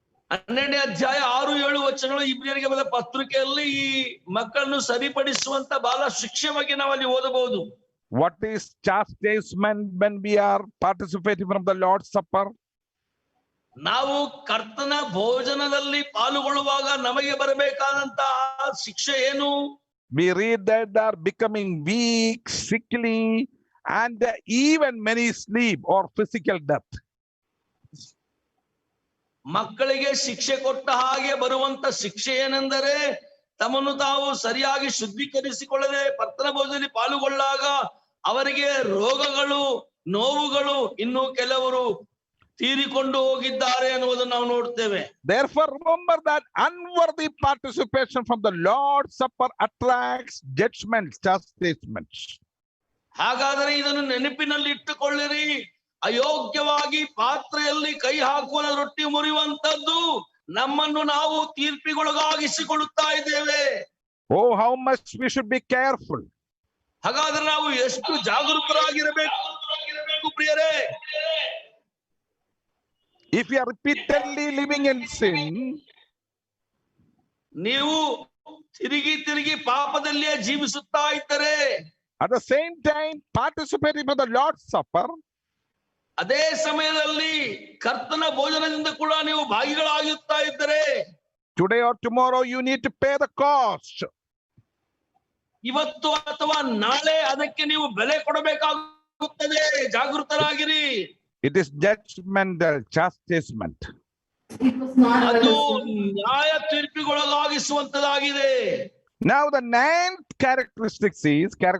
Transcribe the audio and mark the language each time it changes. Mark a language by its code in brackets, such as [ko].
[kn] 12ನೇ ಅಧ್ಯಾಯ 6-7 ಇಬ್ರಿಯರಿಗೆ ಬರೆದ ಪತ್ರಿಕೆಯಲ್ಲಿ ಈ ಮಕ್ಕಳನ್ನು ಸರಿಪಡಿಸುವಂತ ಬಾಲ ಶಿಕ್ಷೆ ಬಗ್ಗೆ ನಾವಲ್ಲಿ ಓದಬಹುದು. [en] What is chastisement when we are participating from the Lord's Supper? [kn] ನಾವು ಕರ್ತನ ಭೋಜನದಲ್ಲಿ ಪಾಲ್ಗೊಳ್ಳುವಾಗ ನಮಗೆ ಬರಬೇಕಾದಂತಹ ಶಿಕ್ಷೆ ಏನು? [en] We read that they are becoming weak, sickly, and even many sleep or physical death. [kn] ಮಕ್ಕಳಿಗೆ ಶಿಕ್ಷೆ ಕೊಟ್ಟ ಹಾಗೆ ಬರುವಂತ ಶಿಕ್ಷೆ ಏನೆಂದರೆ ತಮ್ಮನ್ನು ತಾವು ಸರಿಯಾಗಿ ಶುದ್ಧೀಕರಿಸಿಕೊಳ್ಳದೆ ಕರ್ತನ ಭೋಜನದಲ್ಲಿ ಪಾಲ್ಗೊಳ್ಳಾಗ ಅವರಿಗೆ ರೋಗಗಳು, ನೋವುಗಳು, ಇನ್ನು ಕೆಲವರು ತೀರಿಕೊಂಡು ಹೋಗಿದ್ದಾರೆ ಅನ್ನುವುದನ್ನು ನಾವು ನೋಡ್ತೇವೆ. [en] Therefore, remember that unworthy participation from the Lord's Supper attracts judgments, chastisements. [kn] ಹಾಗಾದರೆ ಇದನ್ನು ನೆನಪಿನಲ್ಲಿ ಇಟ್ಟುಕೊಳ್ಳಿರಿ. ಅಯೋಗ್ಯವಾಗಿ ಪಾತ್ರೆಯಲ್ಲಿ ಕೈ ಹಾಕುವ ರೊಟ್ಟಿ ಮುರಿಯುವಂತದ್ದು ನಮ್ಮನ್ನು ನಾವು ತೀರ್ಪಿಗೊಳಗಾಗಿಸಿಕೊಳ್ಳುತ್ತಾ ಇದ್ದೇವೆ. [en] Oh, how much we should be careful. [kn] ಹಾಗಾದ್ರೆ ನಾವು ಎಷ್ಟು ಜಾಗರೂಕರಾಗಿರಬೇಕು ಪ್ರಿಯರೇ. [en] If you are repeatedly living in sin, [kn] ನೀವು ತಿರುಗಿ ಪಾಪದಲ್ಲಿಯೇ ಜೀವಿಸುತ್ತಾ ಇದ್ದರೆ, [en] at the same time participating in the Lord's Supper, [kn] ಅದೇ ಸಮಯದಲ್ಲಿ ಕರ್ತನ ಭೋಜನದಿಂದ ಕೂಡ ನೀವು ಭಾಗಿಗಳಾಗುತ್ತಾ ಇದ್ದರೆ, [en] today or tomorrow you need to pay the cost. [kn] ಇವತ್ತು ಅಥವಾ ನಾಳೆ ಅದಕ್ಕೆ ನೀವು ಬೆಲೆ ಕೊಡಬೇಕಾಗುತ್ತದೆ. ಜಾಗೃತರಾಗಿರಿ. [en] It is judgmental, chastisement. [kn] ಅದು ನ್ಯಾಯ ತೀರ್ಪಿಗೊಳಗಾಗಿಸುವಂತದಾಗಿದೆ. [en] Now the ninth characteristic is